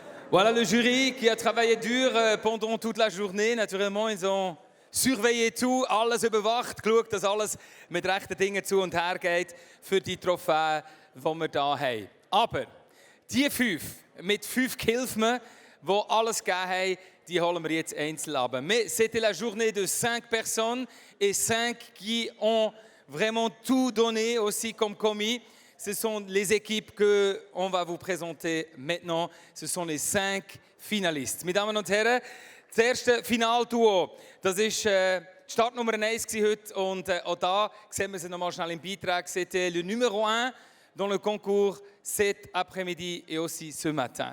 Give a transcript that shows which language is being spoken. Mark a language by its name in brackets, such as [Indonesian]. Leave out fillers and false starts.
[French] Voilà le jury qui a travaillé dur pendant toute la journée. Naturellement, ils ont surveillé tout, [German] alles überwacht, geschaut, dass alles mit rechten Dingen zu und her geht für die Trophäen, die wir hier haben. Aber die 5, mit 5 Gehilfen, die alles gegeben haben, die holen wir jetzt einzeln ab. [French] Mais c'était la journée de 5 personnes et 5 qui ont vraiment tout donné aussi comme commis. Ce sont les équipes qu'on va vous présenter maintenant. Ce sont les 5 finalistes. [German] Meine Damen und Herren, das erste Finalduo, das war Startnummer 1 heute. Und auch da sehen wir sie nochmal schnell im Beitrag. [French] C'était le numéro 1 dans le concours cet après-midi et aussi ce matin.